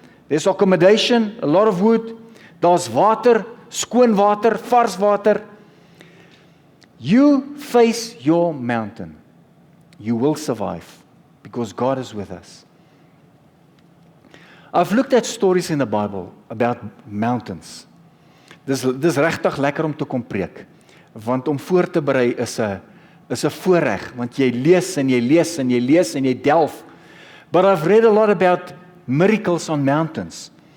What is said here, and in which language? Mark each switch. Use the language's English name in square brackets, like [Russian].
[English] There's accommodation, a lot of wood. [Afrikaans] Daar's water, skoon water, vars water. [English] You face your mountain. You will survive because God is with us. I've looked at stories in the Bible about mountains. [Afrikaans] Dis regtig lekker om te kom preek, want om voor te berei is 'n voorreg, want jy lees en jy lees en jy lees en jy delf. [English] But I've read a lot about miracles on mountains.